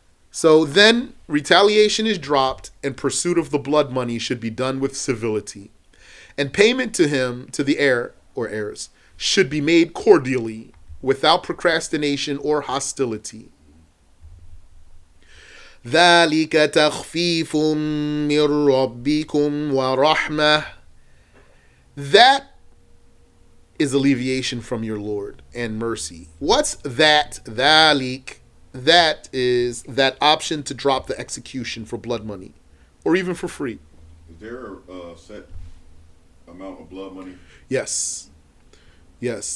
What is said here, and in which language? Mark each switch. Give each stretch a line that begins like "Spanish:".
English: So then retaliation is dropped, and pursuit of the blood money should be done with civility. And payment to him, to the heir or heirs, should be made cordially, without procrastination or hostility.
Arabic: ذَلِكَ تَخْفِيفٌ مِّن رَّبِّكُمْ وَرَحْمَةٌ.
English: That is alleviation from your Lord and mercy. What's that? Dhalik. That is that option to drop the execution for blood money or even for free. Is there a set amount of blood money? Yes. Yes.